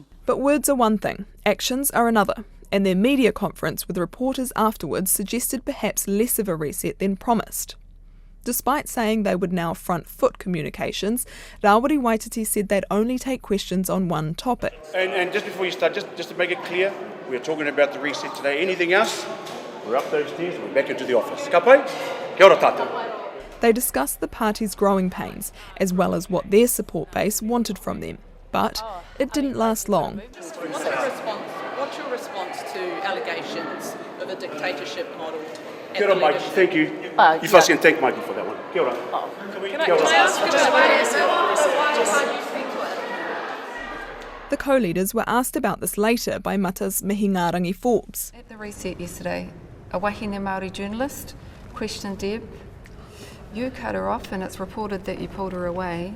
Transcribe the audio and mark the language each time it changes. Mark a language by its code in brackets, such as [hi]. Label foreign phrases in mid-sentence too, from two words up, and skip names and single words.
[en] But words are one thing, actions are another, and their media conference with reporters afterwards suggested perhaps less of a reset than promised. Despite saying they would now front-foot communications, Rawiri Waititi said they'd only take questions on one topic. And just before you start, just to make it clear, we're talking about the reset today. Anything else? We're up those stairs and we're back into the office. [mi] Ka pai? Kia ora tātou. [en] They discussed the party's growing pains, as well as what their support base wanted from them. But it didn't last long. What's your response to allegations of a dictatorship model? [mi] Kia ora, [en] Mike. Thank you. You first can thank Mikey for that one. [mi] Kia ora. [en] Can I ask you The co-leaders were asked about this later by Mata's Mihingarangi Forbes. At the reset yesterday, a [mi] Wahine Māori [en] journalist questioned Deb. You cut her off and it's reported that you pulled her away.